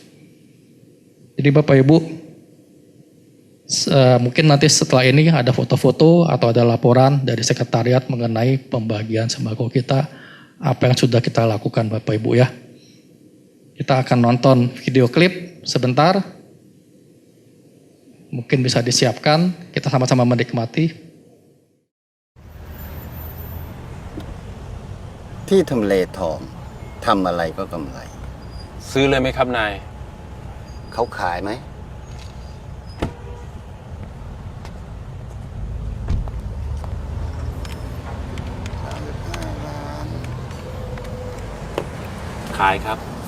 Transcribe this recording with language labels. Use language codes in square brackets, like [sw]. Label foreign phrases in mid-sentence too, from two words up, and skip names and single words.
[id] Jadi Bapak Ibu, mungkin nanti setelah ini ada foto-foto atau ada laporan dari sekretariat mengenai pembagian sembako kita, apa yang sudah kita lakukan Bapak Ibu ya. Kita akan nonton video klip sebentar. Mungkin bisa disiapkan, kita sama-sama menikmati. [th] ที่ทำเลทองทำอะไรก็กำไร ซื้อเลยไหมครับนาย เขาขายไหม ขายครับ